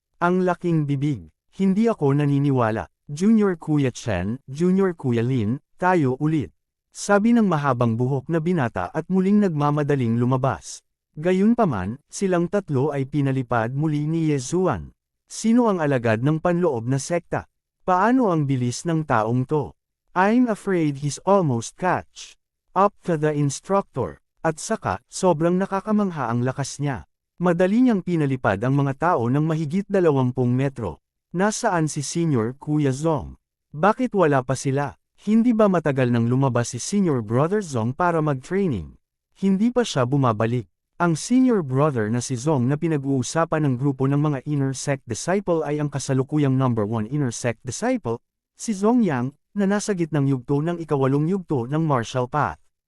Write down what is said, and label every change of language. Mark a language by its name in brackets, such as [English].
[Filipino] Ang laking bibig. Hindi ako naniniwala. Junior Kuya Chen, Junior Kuya Lin, tayo ulit. Sabi ng mahabang buhok na binata at muling nagmamadaling lumabas. Gayunpaman, silang tatlo ay pinalipad muli ni Yezuan. Sino ang alagad ng panloob na sekta? Paano ang bilis ng taong to? [English] I'm afraid he's almost catch up to the instructor. [Filipino] At saka, sobrang nakakamangha ang lakas niya. Madali niyang pinalipad ang mga tao ng mahigit 20 metro. Nasaan si Senior Kuya Zong? Bakit wala pa sila? Hindi ba matagal nang lumabas si Senior Brother Zong para mag-training? Hindi pa siya bumabalik. Ang Senior Brother na si Zong na pinag-uusapan ng grupo ng mga Inner Sect Disciple ay ang kasalukuyang number 1 Inner Sect Disciple, si Zong Yang, na nasa gitnang yugto ng ikawalong yugto ng martial path.